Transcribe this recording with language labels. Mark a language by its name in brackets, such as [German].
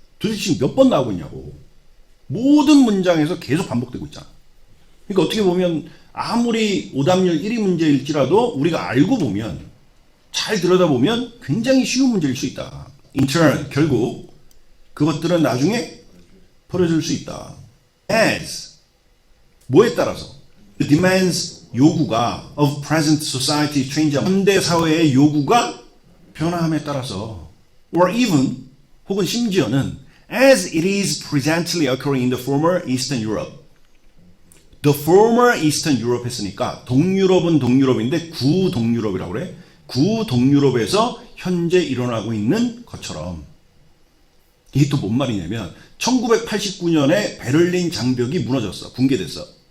[Korean] 도대체 지금 몇 번 나오고 있냐고. 모든 문장에서 계속 반복되고 있잖아. 그러니까 어떻게 보면 아무리 오답률 1위 문제일지라도 우리가 알고 보면, 잘 들여다보면 굉장히 쉬운 문제일 수 있다. [English] In turn, [Korean] 결국 그것들은 나중에 풀어줄 수 있다. [English] As, [Korean] 뭐에 따라서? [English] The demands, [Korean] 요구가 [English] of present society change, [Korean] 현대 사회의 요구가 변화함에 따라서, [English] or even, [Korean] 혹은 심지어는 [English] as it is presently occurring in the former Eastern Europe. [Korean] The former Eastern Europe 했으니까 동유럽은 동유럽인데 구동유럽이라고 그래. 구동유럽에서 현재 일어나고 있는 것처럼. 이게 또 뭔 말이냐면 1989년에 베를린 장벽이 무너졌어. 붕괴됐어.